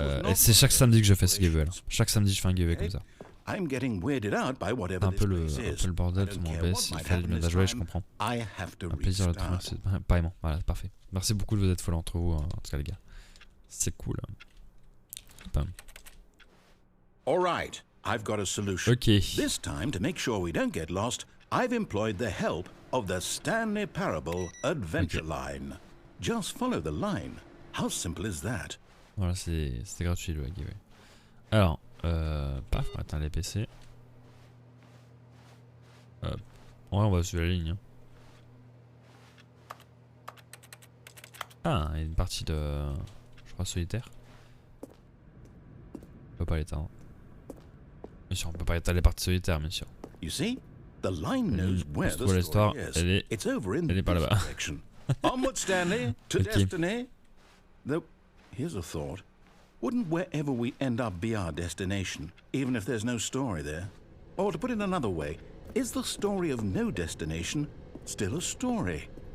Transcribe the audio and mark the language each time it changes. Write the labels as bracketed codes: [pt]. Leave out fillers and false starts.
[fr] Et c'est chaque samedi que je fais ce giveaway là. Chaque samedi je fais un giveaway comme ça. Un peu le bordel sur mon OBS, il fait des mises à jouer, je comprends. Un plaisir de le trouver, c'est pareillement, voilà, parfait. Merci beaucoup de vous être follow entre vous, en tout cas les gars. C'est cool. [en] Alright, I've got a solution. Ok. This time, to make sure we don't get lost, I've employed the help of the Stanley Parable Adventure Line. Just follow the line. How simple is that? [fr] Voilà, c'était gratuit le giveaway. Alors, paf, on va atteindre les PC. Ouais, on va suivre la ligne. Hein. Ah, il y a une partie de, je crois, solitaire. On peut pas l'éteindre. Bien sûr, on peut pas éteindre les parties solitaires, bien sûr. [en] You see? The line knows where the [fr] l'histoire, [en] story is. It's over in [fr] elle est par là-bas. [en] direction. Onward, Stanley, to destiny. Though, here's a thought. Wouldn't wherever we end up be our destination, even if there's no story there? Or to put it another way, is the story of no destination still a story?